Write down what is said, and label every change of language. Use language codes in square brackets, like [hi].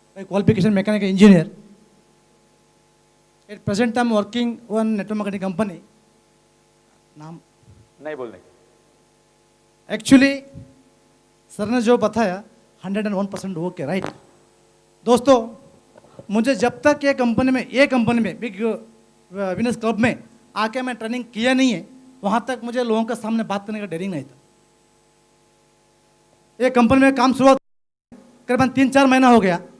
[en] Qualification mechanical engineer. At present, I am working on network marketing company. [hi] नाम नहीं बोलने. Actually, sir ने जो बताया 101% हो के राइट. दोस्तों, मुझे जब तक ये कंपनी में बिग विनर्स क्लब में आके मैं ट्रेनिंग किया नहीं है, वहाँ तक मुझे लोगों के सामने बात करने का डेरिंग नहीं था. ये कंपनी में काम शुरुआत करीबन 3-4 महीना हो गया.